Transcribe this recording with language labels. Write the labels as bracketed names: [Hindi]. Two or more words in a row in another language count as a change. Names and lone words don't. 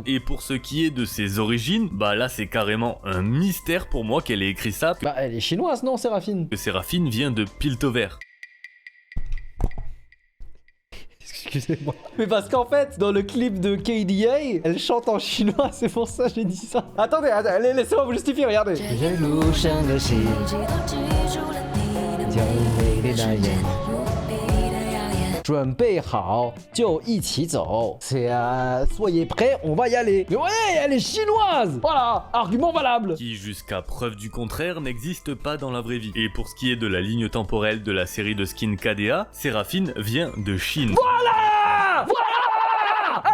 [French] Et pour ce qui est de ses origines, là c'est carrément un mystère pour moi qu'elle ait écrit ça, Elle est chinoise, non, Séraphine? que Seraphine vient de Piltover. Excusez-moi. Mais parce qu'en fait, dans le clip de KDA, elle chante en chinois, c'est pour ça que j'ai dit ça. Attendez, laissez-moi vous justifier, regardez. [Chinese] 准备好就一起走. [French] C'est soyez prêts, on va y aller. Mais ouais, elle est chinoise. Voilà, argument valable. Qui, jusqu'à preuve du contraire, n'existe pas dans la vraie vie. Et pour ce qui est de la ligne temporelle de la série de skins KDA, Seraphine vient de Chine. Voilà.